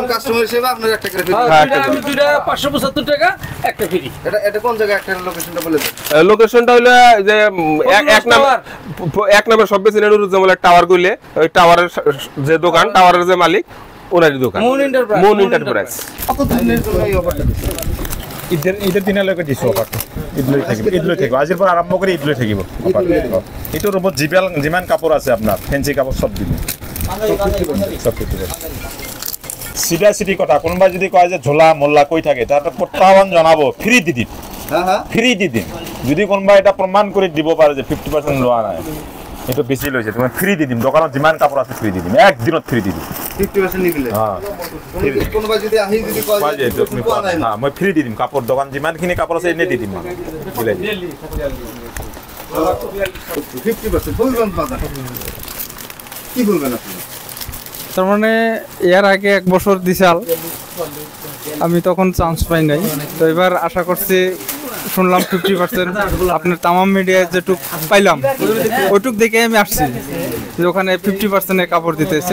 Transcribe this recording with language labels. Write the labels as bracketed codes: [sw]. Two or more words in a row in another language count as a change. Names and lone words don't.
[bn] লোকেশনটা হলো যে এক নাম্বার সব নুরুজ্জামানের টাওয়ার কইলে, ওই টাওয়ারের যে দোকান, টাওয়ারের যে মালিক ওনারই দোকান, মুন এন্টারপ্রাইজ। ঈদের দিনের লোকে দিছো অফারটা, [as] ঈদলৈ থাকিব আজিৰ পৰা আৰম্ভ কৰি ঈদলৈ থাকিব। এইটোৰ ওপৰত যিমান কাপোৰ আছে আপোনাৰ ফেঞ্চি কাপোৰ চব দিব, চব চিধা চিধি কথা কোনোবাই যদি কয় যে [bn] ঝোলা মোল্লা কই থাকে তার প্রত্যাহ্বান জানাবো [as] ফ্রি দি দিম, ফ্রি দি দিম। যদি কোনোবাই এটা প্রমাণ কৰি দিব পাৰে যে 50% লোৱা নাই, এইটো বেছি লৈছে, তুমি ফ্রি দি দিম। দোকানত যিমান কাপোৰ আছে ফ্রি দি দিম, একদিনত ফ্রি দি দিম। 50% নিবিলে কোনোবাই যদি আহি যদি কয় যে তুমি কোৱা নাই, হ্যাঁ মই ফ্রি দি দিম। কাপোৰ দোকান যিমানখিনি কাপোৰ আছে এনে দি দিম, মিলাই দিম। [bn] 50% বলবেন বাজার কি বলবেন আপনি? তার মানে এর আগে 1 বছর দিছাল, আমি তখন চান্স পাই নাই। তো এবার আশা করছি, শুনলাম 50% আপনার তামাম মিডিয়ায় যেটুক পাইলাম ওইটুক দেখে আমি আসছি যে ওখানে 50% কাপড় দিতেছে।